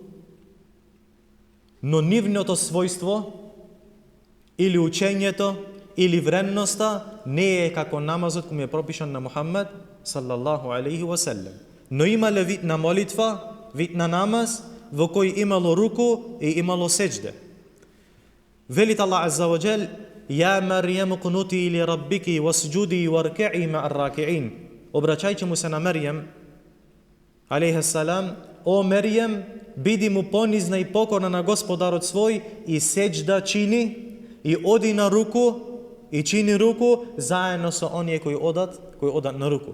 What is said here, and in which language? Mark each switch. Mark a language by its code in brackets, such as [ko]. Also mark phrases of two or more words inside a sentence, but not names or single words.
[mk] Но нивното својство или учењето или вредноста не е како намазот кој е пропишан на Мухаммед [ar] صلى الله عليه وسلم. [mk] Но имале вид на молитва, вид на намаз во кој имало руку и имало сеџде. [ar] Велит الله عز وجل: "يا مريم اقنتي لربك واسجدي واركعي مع الراكعين." [mk] Обраќајќи му се на Маријам [ar] عليه السلام: [mk] "О Маријам, биди му понизна и покорна на Господарот свој и сеџда чини и оди на руку и чини руку заедно со оние кои одат на руку."